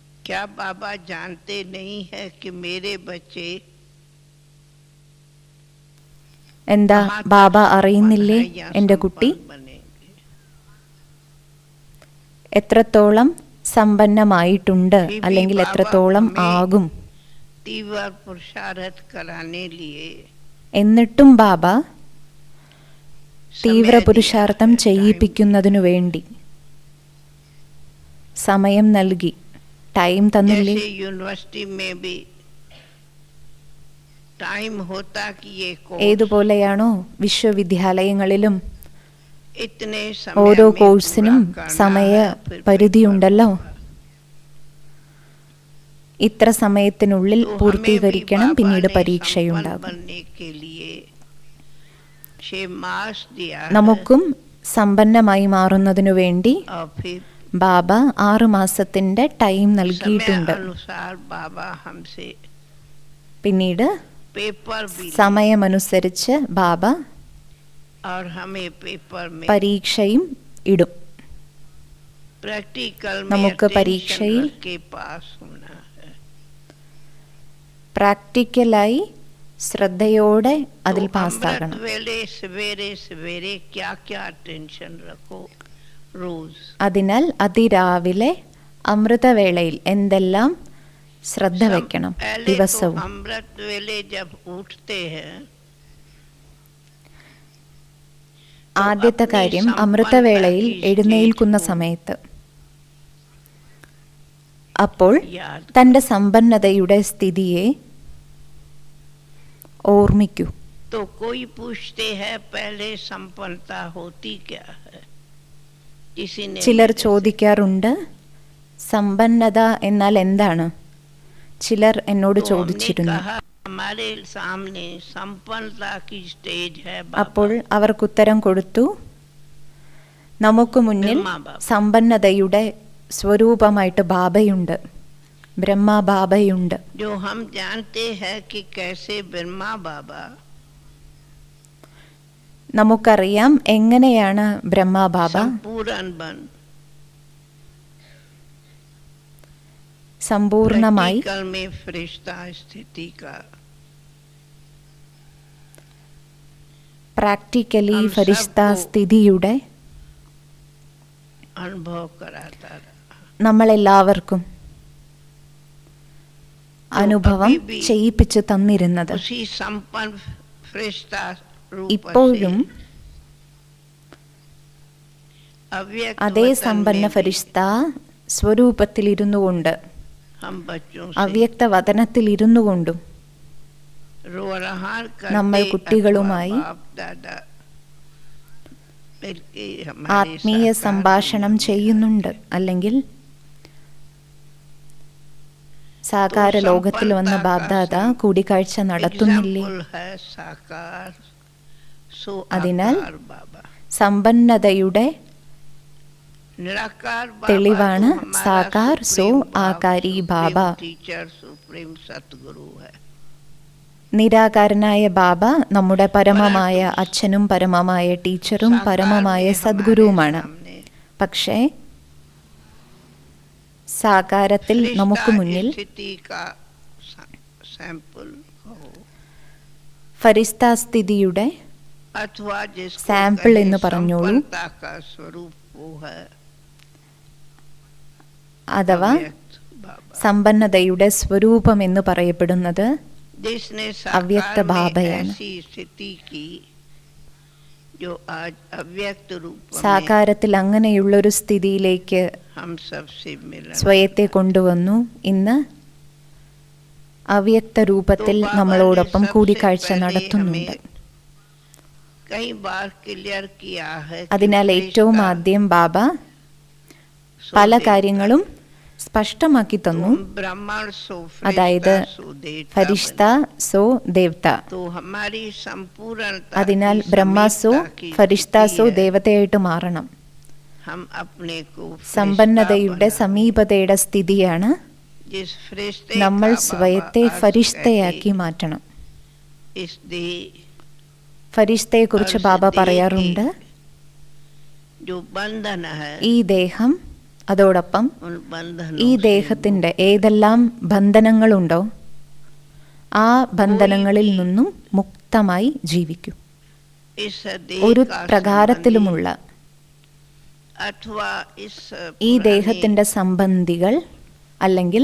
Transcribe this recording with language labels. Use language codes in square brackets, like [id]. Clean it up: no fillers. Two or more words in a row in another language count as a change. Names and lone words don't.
[hi] क्या बाबा जानते नहीं है कि मेरे बच्चे [ml] എന്താ [hi] कहाँ [ml] ബാബ [hi] तक [ml] അറിയുന്നില്ലേ [hi] संपन्न है या [ml] എൻ്റെ കുട്ടി [hi] संपन्न बनेंगे। [ml] എത്രത്തോളം സമ്പന്നമായിട്ടുണ്ട് [hi] फिर भी [ml] അല്ലെങ്കിൽ [hi] बाबा [ml] എത്രത്തോളം [hi] हमें [ml] ആകും? [hi] तीव्र पुरुषार्थ कराने लिए [ml] എന്നിട്ടും ബാബ തീവ്ര [hi] समय [ml] പുരുഷാർത്ഥം [hi] दिया है, [ml] ചെയ്യിപ്പിക്കുന്നതിനു വേണ്ടി സമയം നൽകി, ടൈം [hi] time। [ml] തന്നില്ലേ? [hi] जैसे यूनिवर्सिटी में भी टाइम होता कि ये कोर्स [ml] ഏതുപോലെയാണോ വിശ്വവിദ്യാലയങ്ങളിലും [hi] इतने [ml] ഓരോ [hi] समय में [ml] കോഴ്സിനും [hi] पूरा करना [ml] സമയ [hi] है, फिर [ml] പരിധിയുണ്ടല്ലോ. ഇത്ര സമയത്തിനുള്ളിൽ [hi] तो हमें भी [ml] പൂർത്തീകരിക്കണം, [hi] बाबा [ml] പിന്നീട് [hi] ने संपन्न [ml] പരീക്ഷയുണ്ടാകും. [hi] बनने के लिए 6 मास दिया है [ml] നമുക്കും സമ്പന്നമായി മാറുന്നതിനു വേണ്ടി [hi] और फिर [ml] ബാബ 6 മാസത്തിന്റെ ടൈം [hi] समय [ml] നൽകിയിട്ടുണ്ട്. [hi] अनुसार बाबा हमसे [ml] പിന്നീട് [hi] पेपर भी लिए [ml] സമയമനുസരിച്ച് ബാബ [hi] और हमें पेपर में [ml] പരീക്ഷയും ഇടും. [hi] प्रैक्टिकल में [ml] നമുക്ക് [hi] attention [ml] പരീക്ഷയിൽ [hi] रख के पास होना है। [ml] പ്രാക്ടിക്കലായി ശ്രദ്ധയോടെ അതിൽ [hi] तो [ml] പാസ്സാകണം. [hi] अमृत वेले सवेरे सवेरे क्या क्या टेंशन रखो रोज। [ml] അതിനാൽ അതിരാവിലെ അമൃതവേളയിൽ എന്തെല്ലാം ശ്രദ്ധ വെക്കണം [hi] पहले तो [ml] ദിവസവും? [hi] अमृत वेले जब उठते हैं [ml] ആദ്യത്തെ കാര്യം, അമൃതവേളയിൽ എഴുന്നേൽക്കുന്ന സമയത്ത് അപ്പോൾ [hi] याद [ml] തൻ്റെ സമ്പന്നതയുടെ സ്ഥിതിയെ ഓർമ്മിക്കൂ. [hi] तो कोई पूछते हैं पहले संपन्नता होती क्या है। किसी ने [ml] ചിലർ [hi] मेरे से [ml] ചോദിക്കാറുണ്ട്, സമ്പന്നത എന്നാൽ എന്താണ്? ചിലർ എന്നോട് [hi] तो हमने [ml] ചോദിച്ചിരുന്നു. [hi] कहा हमारे सामने संपन्नता की स्टेज है [ml] അപ്പോൾ [hi] बाबा। [ml] അവർക്കുത്തരം കൊടുത്തു, നമുക്ക് മുന്നിൽ ബ്രഹ്മാ ബാബ. സമ്പന്നതയുടെ സ്വരൂപമായിട്ട് ബാബയുണ്ട്, ബ്രഹ്മാ ബാബയുണ്ട്. [hi] जो हम जानते हैं कि कैसे ब्रह्मा बाबा [ml] നമുക്കറിയാം എങ്ങനെയാണ് ബ്രഹ്മാ ബാബ [hi] संपूर्ण बन [ml] സമ്പൂർണമായി [hi] प्रैक्टिकल में फरिश्ता स्थिति का [ml] പ്രാക്ടിക്കലി [hi] हम [ml] ഫരിഷ്ത [hi] सबको [ml] സ്ഥിതിയുടെ [hi] अनुभव कराता रहा। [ml] നമ്മളെല്ലാവർക്കും അനുഭവം [hi] अभी भी [ml] ചെയ്യിപ്പിച്ചു തന്നിരുന്നത്. [hi] उसी संपन्न फरिश्ता रूप [ml] ഇപ്പോഴും [hi] से अव्यक्त [ml] അതേ [hi] वतन [ml] സമ്പന്ന [hi] में भी [ml] ഫരിഷ്ത സ്വരൂപത്തിലിരുന്നു കൊണ്ട്, [hi] हम बच्चों से [ml] അവ്യക്ത വതനത്തിലിരുന്നു കൊണ്ടും [hi] रोरहान [ml] നമ്മൾ [hi] करते [ml] കുട്ടികളുമായി [hi] अथवा बाप दादा मिलके हमारे [ml] ആത്മീയ [hi] साथ [ml] സംഭാഷണം ചെയ്യുന്നുണ്ട്, അല്ലെങ്കിൽ സാകാര ലോകത്തിൽ വന്ന ബാബ്ദാദ കൂടിക്കാഴ്ച നടത്തുന്നില്ലേ? [hi] एग्जाम्पल है साकार सो [ml] അതിനാൽ [hi] आकार बाबा। [ml] സമ്പന്നതയുടെ [hi] निराकार बाबा [ml] തെളിവാണ് [hi] तो हमारा साकार सो सुप्रीम बाप, आकारी सुप्रीम बाबा। [en] teacher supreme [hi] सतगुरु है। [ml] നിരാകാരനായ ബാബ നമ്മുടെ പരമമായ അച്ഛനും പരമമായ ടീച്ചറും [hi] साकार [ml] പരമമായ [hi] में हमारे [ml] സദ്ഗുരുവുമാണ്. [hi] सामने [ml] പക്ഷേ സാകാരത്തിൽ [hi] फरिश्ता [ml] നമുക്ക് മുന്നിൽ [hi] स्थिति का सैंपल हो [ml] ഫരിസ്ത സ്ഥിതിയുടെ [hi] अथवा जिसको सैंपल कहें [ml] എന്ന് പറഞ്ഞോളൂ. [hi] संपन्नता का स्वरूप वो है [ml] അഥവാ [hi] अव्यक्त बाबा। [ml] സമ്പന്നതയുടെ സ്വരൂപം എന്ന് പറയപ്പെടുന്നത് [hi] जिसने अव्यक्त साकार में [ml] बाबയാണ്. [hi] ऐसी स्थिति की जो आज अव्यक्त रूप में [ml] സാകാരത്തിൽ അങ്ങനെയുള്ളൊരു സ്ഥിതിയിലേക്ക് [hi] हम सबसे मिलन। [ml] സ്വയത്തെ കൊണ്ടുവന്നു. ഇന്ന് അവ്യക്ത രൂപത്തിൽ [hi] तो बाबा [ml] നമ്മളോടൊപ്പം [hi] ने सबसे [ml] കൂടിക്കാഴ്ച [hi] पहले [ml] നടത്തുന്നുണ്ട്. [hi] हमें कई बार क्लियर किया है कि [ml] അതിനാൽ ഏറ്റവും [hi] फरिश्ता [ml] ആദ്യം ബാബ [hi] सो [ml] പല [hi] देवता, [ml] കാര്യങ്ങളും സ്പഷ്ടമാക്കി [hi] तो [ml] തന്നു. [hi] हम ब्राह्मण सो [ml] അതായത് [hi] फरिश्ता सो देवता [ml] ഫരിഷ്ത [hi] बने। [ml] സോ ദേവത. [hi] तो हमारी संपूर्णता [ml] അതിനാൽ [hi] की [ml] ബ്രഹ്മാസോ [hi] समीपता की [ml] ഫരിഷ്താസോ [hi] स्थिति है। [ml] ദേവതയായിട്ട് മാറണം. [hi] हम अपने को फरिश्ता [ml] സമ്പന്നതയുടെ [hi] बना। [ml] സമീപതയുടെ സ്ഥിതിയാണ് [hi] जिस फरिश्ते [ml] നമ്മൾ [hi] का [ml] സ്വയത്തെ [hi] बाबा अर्थ [ml] ഫരിഷ്തയാക്കി [hi] कहते, [ml] മാറ്റണം. [hi] इस देह [ml] ഫരിഷ്തയെക്കുറിച്ച് ബാബ പറയാറുണ്ട്, [hi] जो बंधन है [ml] ഈ ദേഹം അതോടൊപ്പം [hi] उन [ml] ഈ [hi] बंधनों से [ml] ദേഹത്തിൻ്റെ ഏതെല്ലാം ബന്ധനങ്ങളുണ്ടോ ആ ബന്ധനങ്ങളിൽ നിന്നും മുക്തമായി ജീവിക്കൂ. [hi] इस देह [ml] ഒരു [hi] का [ml] പ്രകാരത്തിലുമുള്ള [hi] संबंधी अथवा इस [ml] ഈ [hi] पुराने [ml] ദേഹത്തിൻ്റെ സംബന്ധികൾ അല്ലെങ്കിൽ